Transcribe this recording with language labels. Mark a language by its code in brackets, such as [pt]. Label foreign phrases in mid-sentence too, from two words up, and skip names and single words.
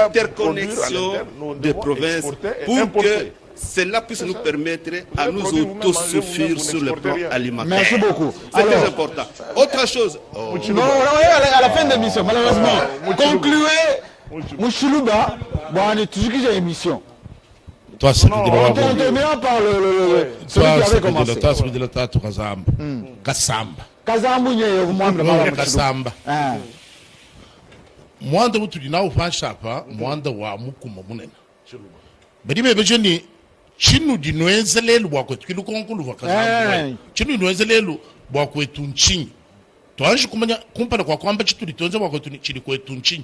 [fr] Interconnexion de provinces pour que cela puisse nous permettre à nous autosuffire sur le plan alimentaire. Merci beaucoup. C'est très important. Autre chose. Non, à la fin de l'émission, malheureusement. Concluez. Mouchilouba, bon, on est toujours qui j'ai émission. Toi, c'est que on terminera par celui qui avait commencé. Toi, c'est que tu Kazamba. Kasamba. Kazamba, Kasamba. [lua] Mwanda mutu na ufanshapa, mwanda wa mukuma munena. Badi bejeni chinu dinwenzelelu wa kwetu kilukonkulu wa Kazamba. Chinu dinwenzelelu wa kwetu nchinyi. Tuanji kumanya kumpana kwa kwamba chitu litonze wa kwetu chili kwetu nchinyi.